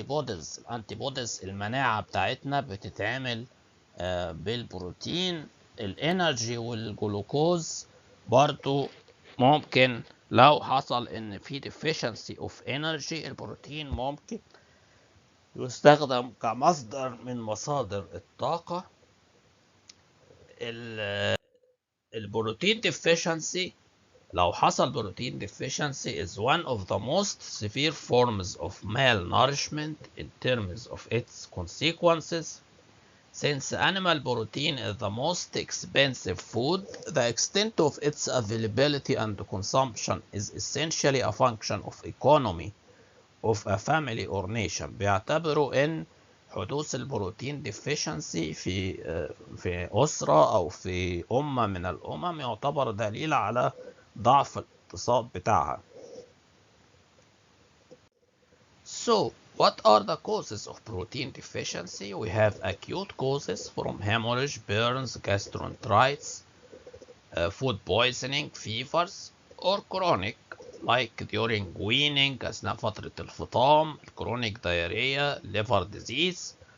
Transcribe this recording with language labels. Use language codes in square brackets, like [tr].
[ar] الانتيبوديز المناعة بتاعتنا بتتعمل بالبروتين. الانرجي والجلوكوز برضو ممكن لو حصل ان في [en] deficiency of energy، [ar] البروتين ممكن يستخدم كمصدر من مصادر الطاقة. [en] البروتين deficiency، [ar] لو حصل بروتين [en] deficiency is one of the most severe forms of malnourishment in terms of its consequences. Since animal protein is the most expensive food, the extent of its availability and consumption is essentially a function of economy of a family or nation. [ar] بيعتبروا ان حدوث البروتين deficiency في أسرة أو في أمة من الأمم يعتبر دليل على ضعف الاقتصاد بتاعها. [en] So, what are the causes of protein deficiency? We have acute causes from hemorrhage, burns, gastroenteritis, food poisoning, fevers, or chronic like during weaning [ar] أثناء فترة الفطام, [en] chronic diarrhea, liver disease.